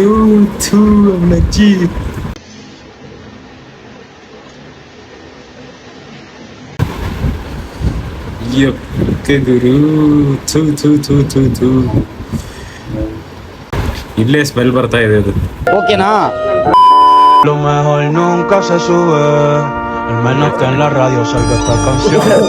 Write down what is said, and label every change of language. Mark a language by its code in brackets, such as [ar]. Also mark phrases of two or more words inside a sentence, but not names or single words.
[kn] ಥೂ ಅವನಜ್ಜಿ. ಗುರು ಥೂ ಥೂ ಥೂ ಥೂ ಥೂ. ಇಲ್ಲೇ ಸ್ಮೆಲ್ ಬರ್ತಾ ಇದೆ ಅದು. ಓಕೆನಾ? [es] Lo mejor nunca se sube, al menos que en la radio salga esta canción.